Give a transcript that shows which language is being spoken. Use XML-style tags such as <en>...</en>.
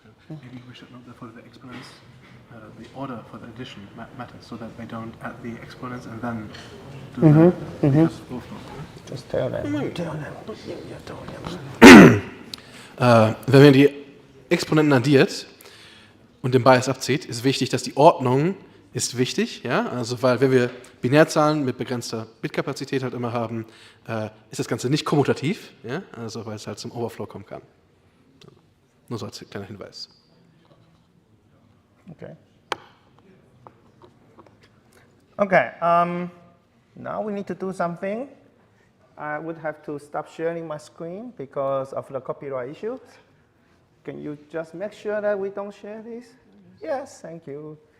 <en>Maybe we should note that for the exponents, the order for the addition matters, so that they don't add the exponents and then do the overflow. Just tell them.</en> <de>Wenn man die Exponenten addiert und den Bias abzieht, ist wichtig, dass die Ordnung ist wichtig, ja, also weil wenn wir Binärzahlen mit begrenzter Bitkapazität halt immer haben, ist das Ganze nicht kommutativ, ja, also weil es halt zum Overflow kommen kann. Nur so als kleiner Hinweis. Okay.</de> <en>Okay, now we need to do something. I would have to stop sharing my screen because of the copyright issues. Can you just make sure that we don't share this? Yes, thank you.</en>